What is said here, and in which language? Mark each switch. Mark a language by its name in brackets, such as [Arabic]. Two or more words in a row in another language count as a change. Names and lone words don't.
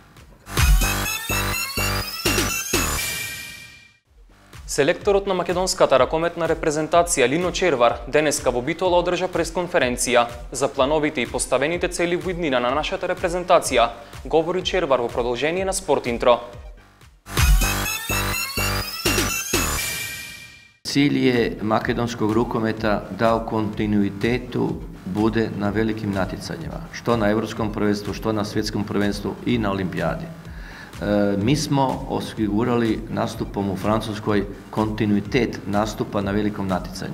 [Macedonian] Селекторот на македонската ракометна репрезентација Лино Червар денеска во Битола одржа пресконференција за плановите и поставените цели во иднина на нашата репрезентација, говори Червар во продолжение на Спорт Интро. [Croatian] Cilj je makedonskog rukometa da u kontinuitetu bude na velikim natjecanjima, što na Evropskom prvenstvu, što na Svjetskom prvenstvu i na Olimpijadi. Mi smo osigurali nastupom u Francuskoj kontinuitet nastupa na velikom natjecanju.